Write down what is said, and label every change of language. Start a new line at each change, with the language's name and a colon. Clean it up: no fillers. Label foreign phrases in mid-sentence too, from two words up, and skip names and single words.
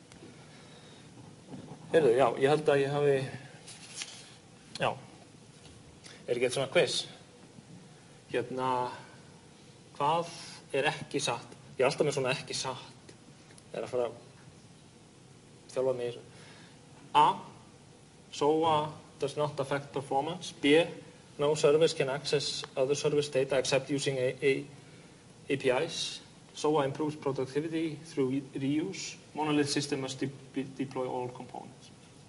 Icelandic: Heyrðu, já, ég held að ég hafi, já, er ekki eitt svona quiz? Hvað er ekki satt? Ég er alltaf með svona ekki satt. Það er að fara þjálfað mig í þessu.
English: A. SOA does not affect performance. B. No service can access other service data except using APIs. SOA improves productivity through reuse. Monolith system must deploy all components.